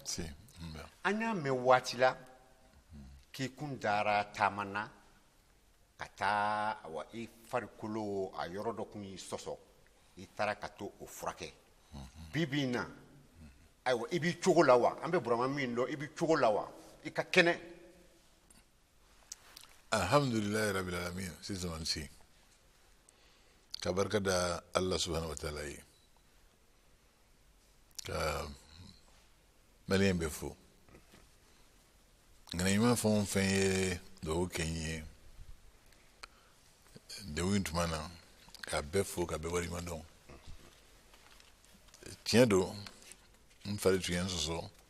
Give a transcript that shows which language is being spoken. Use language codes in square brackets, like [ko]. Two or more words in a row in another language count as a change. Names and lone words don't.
[bm] An y'a mɛn waati la k'i kun dara taama na ka taa i farikolo a yɔrɔ dɔ kun y'i sɔsɔ i taara ka to o furakɛ. Bibi in na ayiwa i b'i cogo la wa? An bɛ Burama min dɔn i b'i cogo la wa? I ka kɛnɛ. [ar] Alhamdulillahi rabbil alamin. [bm] Sisulumani Si ka barika da [ar] Allah subhanahu wa ta'ala [bm] ye ka maliyɛn bɛ fo. Nka ɲuman fɛn o fɛn ye duwawu kɛ n ye degun in tuma na ka bɛɛ fo ka bɛɛ waleɲuman dɔn. Tiɲɛ don n fari tun ye n sɔsɔ.